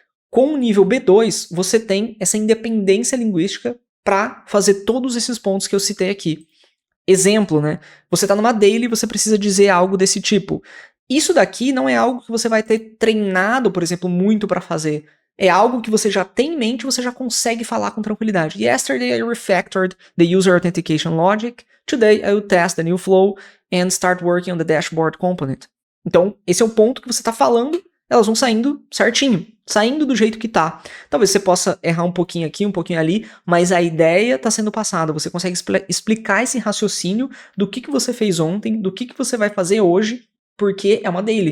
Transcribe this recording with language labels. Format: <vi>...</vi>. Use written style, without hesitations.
<pt>Com o nível B2, você tem essa independência linguística para fazer todos esses pontos que eu citei aqui. Exemplo, né? Você está numa daily e você precisa dizer algo desse tipo. Isso daqui não é algo que você vai ter treinado, por exemplo, muito para fazer. É algo que você já tem em mente e você já consegue falar com tranquilidade.</pt> <en>Yesterday I refactored the user authentication logic. Today I will test the new flow and start working on the dashboard component.</en> <pt>Então, esse é o ponto que você está falando, elas vão saindo certinho, saindo do jeito que tá. Talvez você possa errar um pouquinho aqui, um pouquinho ali, mas a ideia está sendo passada. Você consegue explicar esse raciocínio do que você fez ontem, do que você vai fazer hoje, porque é uma daily.</pt>